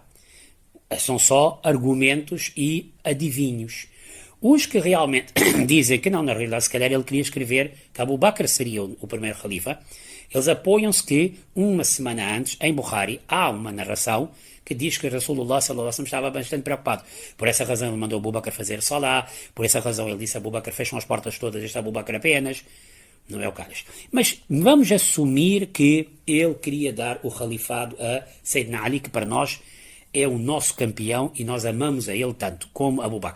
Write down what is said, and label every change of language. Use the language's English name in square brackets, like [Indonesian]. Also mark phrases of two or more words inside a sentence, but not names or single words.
[Portuguese] São só argumentos e adivinhos. Os que realmente dizem que não, na realidade, se calhar ele queria escrever que Abu Bakr seria o primeiro califa, eles apoiam-se que, uma semana antes, em Bukhari, há uma narração que diz que [Arabic] رسول الله صلى الله عليه وسلم [Portuguese] estava bastante preocupado. Por essa razão ele mandou Abu Bakr fazer salá, por essa razão ele disse a Abu Bakr, fecham as portas todas, este Abu Bakr apenas. Não é o caso. Mas vamos assumir que ele queria dar o califado a Sayyidina Ali, que para nós é o nosso campeão e nós amamos a ele tanto como Abu Bakr.